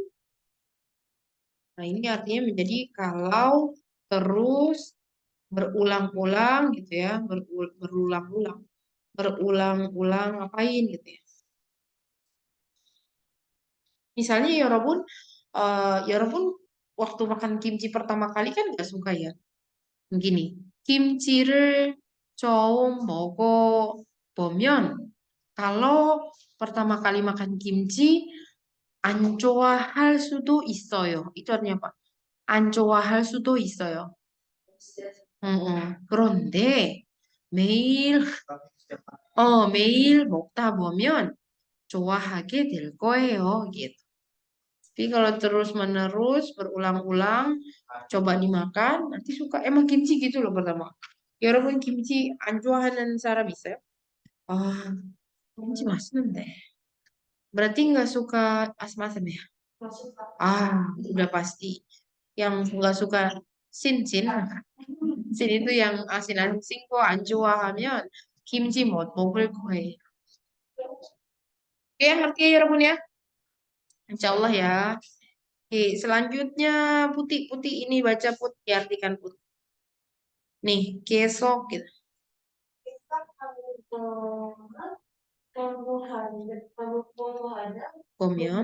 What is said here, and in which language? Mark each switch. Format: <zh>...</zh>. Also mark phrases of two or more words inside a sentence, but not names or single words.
<id>Nah ini artinya menjadi kalau terus berulang-ulang gitu ya berulang-ulang berulang-ulang ngapain gitu ya. Misalnya Yorobun waktu makan kimchi pertama kali kan gak suka ya. Gini,</id> <ko>kimchi를 처음 먹어보면</ko> <id>kalau pertama kali makan kimchi</id> <ko>안 좋아할 수도 있어요.</ko> <id>itu artinya apa?</id> <ko>안 좋아할 수도 있어요. 그런데 매일 매일 먹다 보면 좋아하게 될 거예요.</ko> <id>gitu. Tapi kalau terus-menerus berulang-ulang coba dimakan, nanti suka. Emang kimchi gitu loh pertama.</id> <ko>여러분 김치 안 좋아하는 사람 있어요? 아, 김치 맛있는데.</ko> <id>Berarti nggak suka asam-asam ya? Ah, udah pasti. Yang nggak suka sin-sin. Sin itu yang asin-asin kok</id> <ko>안 좋아하면 김치 못 먹을 거예요.</ko> <id>Oke, ngerti ya, 여러분 ya?</id> <ar>إن شاء الله</ar> <id>ya. Oke, selanjutnya putih-putih ini baca putih, artikan putih. Nih, kesok gitu. Bomyeon.</id>